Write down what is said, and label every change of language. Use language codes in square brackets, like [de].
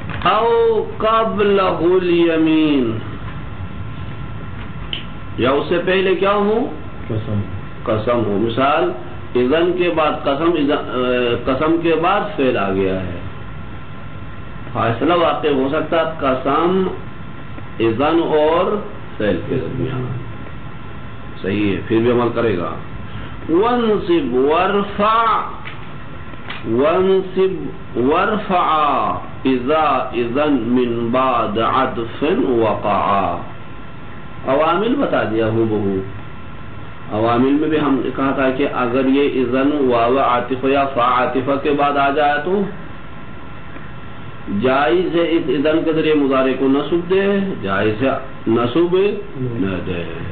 [ar] او قبلہ الیمین، [ur] یا اس سے پہلے کیا ہو؟ قسم ہو. مثال اذن کے بعد قسم، قسم کے بعد فعل آ گیا ہے، فاصلہ واقع ہو سکتا قسم اذن اور فعل کے درمیان. صحیح ہے، پھر بھی عمل کرے گا. [ar] وانصب وارفع، وانصب وارفع اذا اذن من بعد عطف وقع. [ur] عوامل بتا دیا ہو بہو. عوامل میں بھی ہم نے کہا تھا کہ اگر یہ اذن واو عاطفہ یا فا عاطفہ کے بعد آ جائے تو جائز ہے اس اذن کے ذریعے مضارع کو نصب دے، جائز ہے نصب نہ دے.